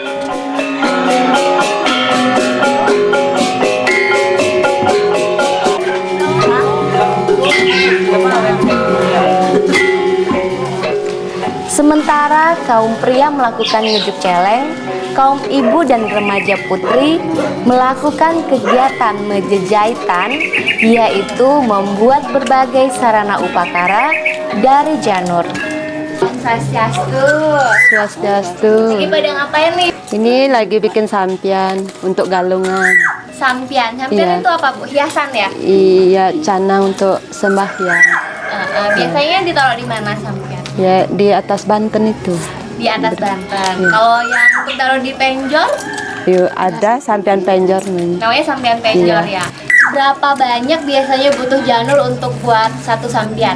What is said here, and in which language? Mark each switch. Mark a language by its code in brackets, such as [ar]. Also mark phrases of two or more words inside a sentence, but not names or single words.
[id] Sementara kaum pria melakukan ngejuk celeng, kaum ibu dan remaja putri melakukan kegiatan menjejahitan, yaitu membuat berbagai sarana upakara dari janur. Swastiastu. Swastiastu. Lagi pada ngapain nih? Ini lagi bikin sampian untuk galungan. Sampian. Iya. Sampian itu apa, Bu? Hiasan ya? Iya, canang untuk sembahyang. Biasanya ditaruh di mana sampian? Ya, di atas Banten itu. Di atas Banten. Iya. Kalau yang untuk taruh di penjor, Yuk, ada sampian penjor nih. namanya sampian penjor ya. Berapa banyak biasanya butuh janur untuk buat satu sampian?